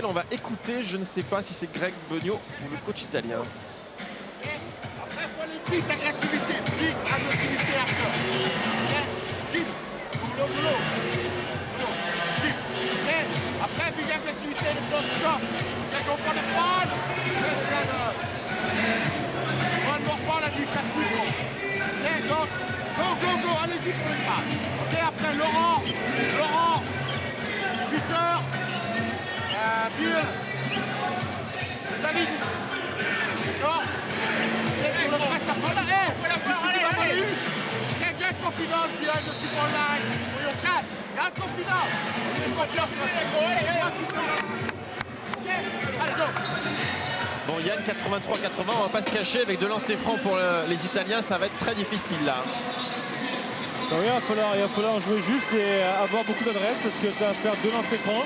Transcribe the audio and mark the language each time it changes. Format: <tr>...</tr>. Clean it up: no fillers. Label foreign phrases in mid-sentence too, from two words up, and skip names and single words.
<fr>On va écouter, je ne sais pas si c'est Greg Beugnot ou le coach italien. Après, il faut aller vite, agressivité, hardcore. Jim, boulot. Jim, après, big agressivité, le bloc stop.</fr> <en>Go for the fall. One more fall and you shot free throw. Okay, go,</en> <fr>allez-y pour une passe. Ok, après Laurent, Peter, Bill, David. Non, et sur le presse après là,</fr> <en>get confidence behind the super line for your shot. Get confidence.</en> <fr>Confiance sur le Bon, Yann, 83-80, on va pas se cacher, avec 2 lancers francs pour les Italiens, ça va être très difficile là. Donc, il va falloir jouer juste et avoir beaucoup d'adresse parce que ça va faire 2 lancers francs.</fr>